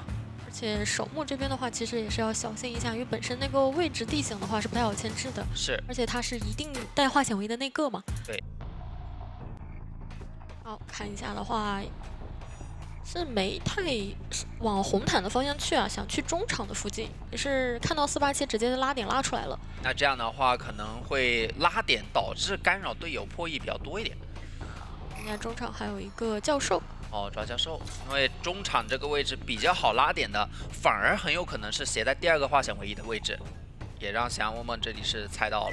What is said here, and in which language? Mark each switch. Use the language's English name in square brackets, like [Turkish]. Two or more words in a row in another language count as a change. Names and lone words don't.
[Chinese] 而且守墓這邊的話，其實也是要小心一下，因為本身那個位置地形的話是不太好牽制的。是。而且它是一定帶化險為的那個嘛。對。好，看一下的話，是沒太往紅毯的方向去啊，想去中場的附近，也是看到487直接拉點拉出來了。那這樣的話可能會拉點導致干擾隊友破譯比較多一點。應該中場還有一個教授。哦，抓教授，因為中場這個位置比較好拉點的，反而很有可能是寫在第2個化險為夷的位置，也讓翔夢夢這裡是猜到了。